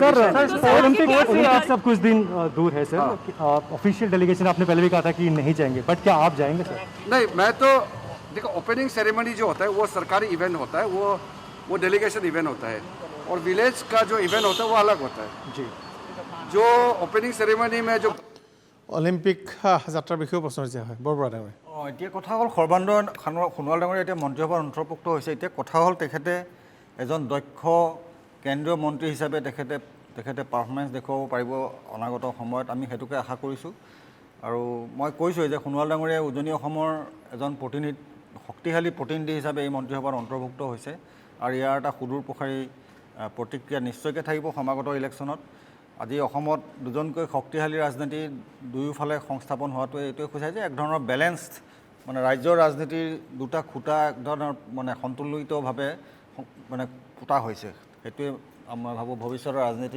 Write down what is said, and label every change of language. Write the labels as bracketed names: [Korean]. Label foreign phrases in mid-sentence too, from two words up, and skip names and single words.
[Hindi] ओलंपिक्स अब कुछ दिन दूर है सर, [English] official delegation [Hindi] आपने पहले भी कहा था कि नहीं जाएंगे, बट क्या आप जाएंगे सर? नहीं, मैं तो देखो [English] opening ceremony [Hindi] जो होता है वो सरकारी इवेंट होता है, वो [English] delegation event [Hindi] होता है, और विलेज का जो इवेंट होता है वो अलग होता है जी। जो [English] opening ceremony [Hindi] में जो [Assamese] অলিম্পিক যাত্ৰাৰ বিষয়েও প্ৰশ্ন হৈছে হয় বৰবৰা ডাঙৰীয়া এতিয়া কথা হ'ল সৰ্বানন্দ সোণোৱাল ডাঙৰীয়া এতিয়া মন্ত্ৰীসভাৰ অন্তৰ্ভুক্ত হৈছে এতিয়া কথা হ'ল তেখেতে এজন দক্ষ কেন্দ্ৰীয় মন্ত্ৰী হিচাপে তেখেতে পাৰফৰ্মেঞ্চ দেখুৱাব পাৰিব অনাগত সময়ত আমি সেইটোকে আশা কৰিছোঁ আৰু মই কৈছোঁৱেই যে সোণোৱাল ডাঙৰীয়া উজনি অসমৰ এজন শক্তিশালী প্ৰতিনিধি হিচাপে এই মন্ত্ৰীসভাত অন্তৰ্ভুক্ত হৈছে আৰু ইয়াৰ এটা সুদূৰ প্ৰসাৰী প্ৰতিক্ৰিয়া নিশ্চয়কৈ থাকিব সমাগত ইলেকশ্যনত আজি অসমত দুজনকৈ শক্তিশালী ৰাজনীতি দুয়োফালে সংস্থাপন হোৱাটোৱে এইটোৱে সূচায় যে এক ধৰণৰ বেলেঞ্চড মানে ৰাজ্যৰ ৰাজনীতিৰ দুটা খুঁটা এক ধৰণৰ মানে সন্তুলিতভাৱে মানে পোতা হৈছে সেইটোৱে মই ভাবোঁ ভৱিষ্যতৰ ৰাজনীতিৰ